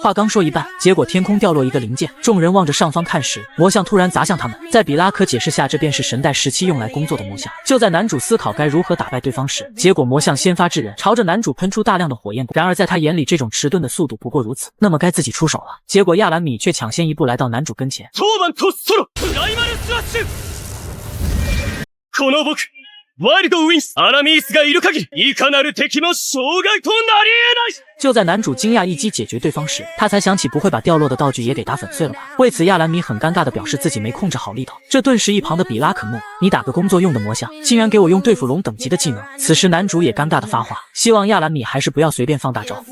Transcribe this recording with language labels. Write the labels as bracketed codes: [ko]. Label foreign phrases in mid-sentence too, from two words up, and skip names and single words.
[zh] 话刚说一半，结果天空掉落一个零件，众人望着上方看时，魔像突然砸向他们。在比拉可解释下，这便是神代时期用来工作的魔像。就在男主思考该如何打败对方时，结果魔像先发制人，朝着男主喷出大量的火焰。然而在他眼里，这种迟钝的速度不过如此，那么该自己出手了。结果亚兰米却抢先一步来到男主跟前。 [ja] この僕、ワイルドウィンス、アラミースがいる限り、いかなる敵も障害となり得ない。 [zh] 就在男主惊讶一击解决对方时，他才想起不会把掉落的道具也给打粉碎了吧？为此，亚兰米很尴尬地表示自己没控制好力道。这顿时一旁的比拉可怒：“你打个工作用的魔像，竟然给我用对付龙等级的技能！” 此时男主也尴尬地发话，希望亚兰米还是不要随便放大招。